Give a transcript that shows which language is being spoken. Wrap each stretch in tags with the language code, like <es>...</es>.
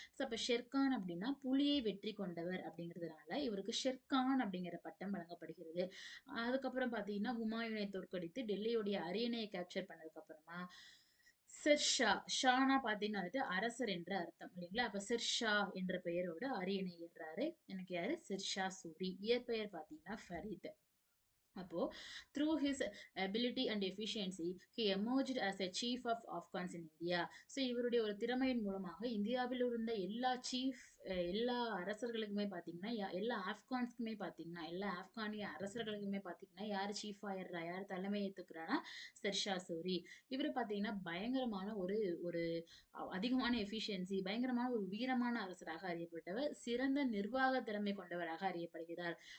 <ta>So அப்ப ஷெர்கான் அப்படின்னா புலியை வெற்றி கொண்டவர் அப்படிங்கிறதுனால இவருக்கு ஷெர்கான் அப்படிங்கிற பட்டம் வழங்கப்படுகிறது. அதுக்கப்புறம் பாத்தீங்கன்னா ஹுமாயூனை தோற்கடித்து டெல்லியோடைய அரியணையை கேப்சர் பண்ணதுக்கு அப்புறமா ஷெர்ஷா, ஷானா பாத்தீங்கன்னா வந்துட்டு அரசர் என்ற அர்த்தம் இல்லைங்களா. அப்ப ஷெர்ஷா என்ற பெயரோட அரியணை ஏறாரு. எனக்கு யாரு? ஷெர்ஷா சூரி. இயற்பெயர் பாத்தீங்கன்னா ஃபரீத்.</ta> <en>அப்போ through his ability and efficiency he emerged as a chief of Afghans in India.</en> <ta>So இவருடைய ஒரு திறமையின் மூலமாக இந்தியாவில் இருந்த எல்லா அரசர்களுக்குமே பார்த்தீங்கன்னா எல்லா ஆப்கான்ஸ்க்குமே பார்த்தீங்கன்னா எல்லா ஆப்கானிய அரசர்களுக்குமே பார்த்தீங்கன்னா யார் சீஃப் ஆயிடுறா, யார் தலைமை ஏற்றுக்கிறான்னா ஷெர்ஷா சூரி. இவர் பார்த்தீங்கன்னா பயங்கரமான ஒரு ஒரு அதிகமான எஃபிஷியன்சி, பயங்கரமான ஒரு வீரமான அரசராக அறியப்பட்டவர், சிறந்த நிர்வாக திறமை கொண்டவராக அறியப்படுகிறார்.</ta>